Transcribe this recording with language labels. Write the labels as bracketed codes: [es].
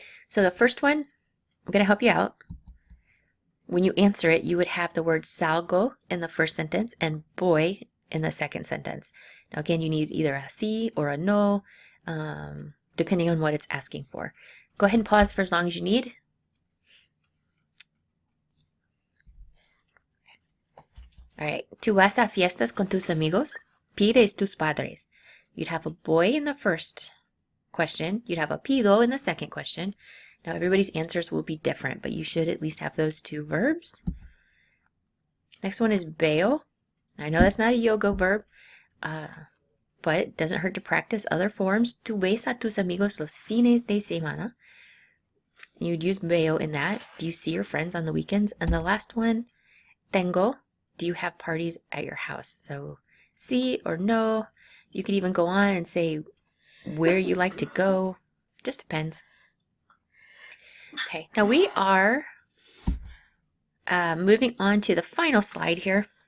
[en] So the first one, I'm going to help you out. When you answer it, you would have the word salgo in the first sentence and voy in the second sentence. Now again, you need either a sí or a no, depending on what it's asking for. Go ahead and pause for as long as you need. All right, [es] ¿Tú vas a fiestas con tus amigos? Pides tus padres. [en] You'd have a voy in the first question. You'd have a pido in the second question. Now everybody's answers will be different, but you should at least have those two verbs. Next one is veo. I know that's not a Yo Go verb, but it doesn't hurt to practice other forms. [es] ¿Tú ves a tus amigos los fines de semana? [en] You'd use veo in that. Do you see your friends on the weekends? And the last one, tengo. Do you have parties at your house? So sí or no. You could even go on and say where you like to go. Just depends. Okay, now we are moving on to the final slide here.